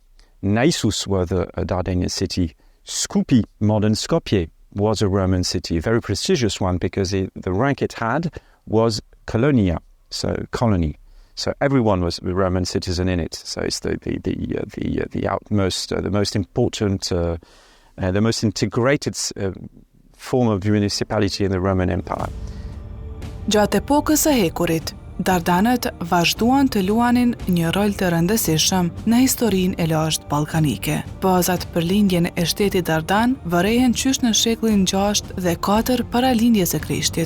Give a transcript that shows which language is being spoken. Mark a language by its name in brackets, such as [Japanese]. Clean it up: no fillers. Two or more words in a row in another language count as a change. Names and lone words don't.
[English] Naissus was a Dardanian city. Skoupi, modern Skopje, was a Roman city, a very prestigious one, because the rank it had was colonia, so colony. So everyone was a Roman citizen in it. So it's the outmost, the most important, the most integrated form of municipality in the Roman Empire. [Albanian] Gjatë epokës së hekurit, Dardanët vazhduan të luanin një rol të rëndësishëm në historinë e lashtë ballkanike. Bazat për lindjen e shtetit Dardan vërehen qysh në shekullin 6 dhe 4 para lindjes së Krishtit.